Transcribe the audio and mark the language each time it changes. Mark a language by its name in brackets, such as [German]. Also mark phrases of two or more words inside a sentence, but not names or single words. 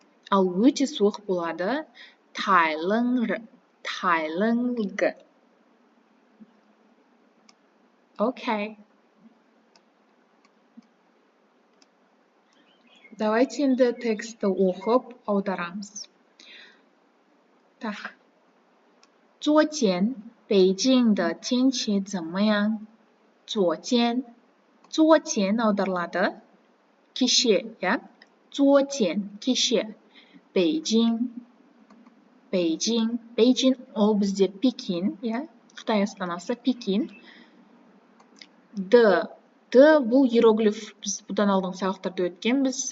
[Kazakh] Ал өте суық болады тайлыңғы. Тайлыңғы. Окей. Давайте енді текстті оқып аударамыз. Так. [Chinese] 昨天北京的天气怎么样? [Kazakh] 昨天 аударылады. Кеше, 昨天, кеше. Бейжің. Бейжің ол бізде Пекин, Қытай астанасы Пекин. Д бұл иероглиф біз бұдан алдың сабақтарда өткенбіз.